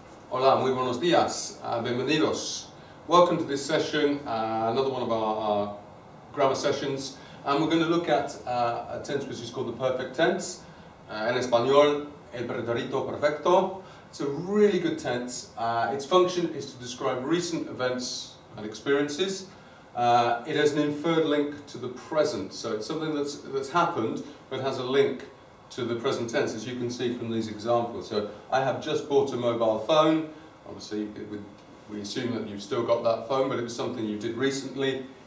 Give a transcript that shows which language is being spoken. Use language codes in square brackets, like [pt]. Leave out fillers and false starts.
[es] Hola, muy buenos días, bienvenidos. [en] Welcome to this session, another one of our grammar sessions, and we're going to look at a tense which is called the perfect tense. [es] En español, el pretérito perfecto. [en] It's a really good tense. Its function is to describe recent events and experiences. It has an inferred link to the present, so it's something that's happened but has a link to the present tense, as you can see from these examples. So I have just bought a mobile phone. Obviously we assume that you've still got that phone, but it was something you did recently.